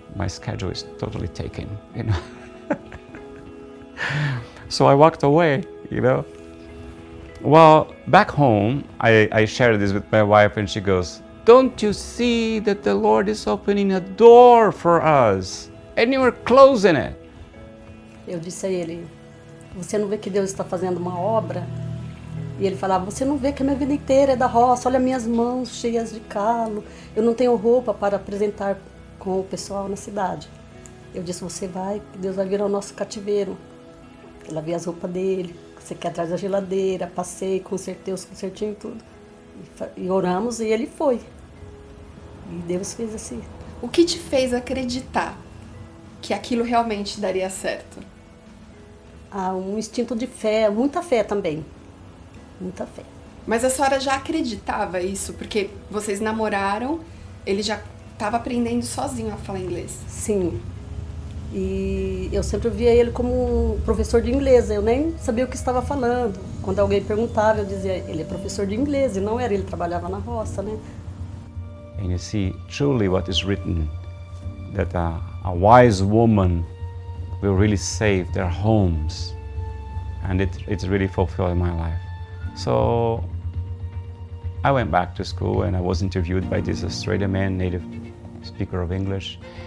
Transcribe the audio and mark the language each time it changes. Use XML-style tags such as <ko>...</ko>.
<en>My schedule is totally taken, So I walked away, Well, back home, I shared this with my wife, and she goes, don't you see that the Lord is opening a door for us and you are closing it?</en> <pt>Eu disse a ele, você não vê que Deus está fazendo uma obra? E ele falava, você não vê que a minha vida inteira é da roça, olha minhas mãos cheias de calo, eu não tenho roupa para apresentar com o pessoal na cidade. Eu disse, você vai, Deus vai virar o nosso cativeiro. Eu lavei as roupas dele, você quer atrás da geladeira, passei, consertei os concertinhos e tudo. E oramos e ele foi. E Deus fez assim. O que te fez acreditar que aquilo realmente daria certo? Um instinto de fé, muita fé também. Muita fé. Mas a senhora já acreditava isso? Porque vocês namoraram, ele já estava aprendendo sozinho a falar inglês. Sim. E eu sempre via ele como um professor de inglês. Eu nem sabia o que estava falando. Quando alguém perguntava, eu dizia, ele é professor de inglês. E não era, ele trabalhava na roça, né?</pt> <en>And you see truly what is written, that a wise woman will really save their homes. And it's really fulfilled in my life. So I went back to school and I was interviewed by this Australian man, native speaker of English.</en>